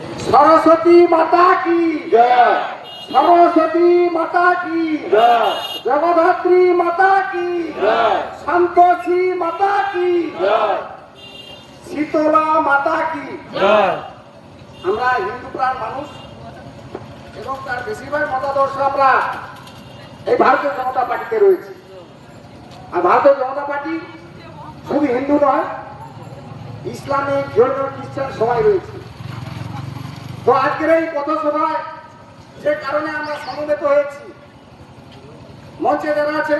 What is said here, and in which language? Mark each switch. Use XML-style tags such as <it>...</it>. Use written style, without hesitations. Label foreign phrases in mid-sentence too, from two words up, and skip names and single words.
<hi>सरस्वती माता की जय। सरस्वती माता की जय। जगधात्री माता की जय। संतोषी माता की जय। शीतला माता की जय।</hi> <bn>আমরা হিন্দু প্রাণ মানুষ এবং তার বেশিরভাগ মতাদর্শ আমরা এই ভারতীয় জনতা পার্টিতে রয়েছে। আর ভারতীয় জনতা পার্টি শুধু হিন্দু নয়, ইসলামিক জৈন খ্রিস্টান সবাই রয়েছে। তো আজকের এই পথসভায় যে কারণে আমরা সমবেত হয়েছি, মঞ্চে যারা আছেন</bn>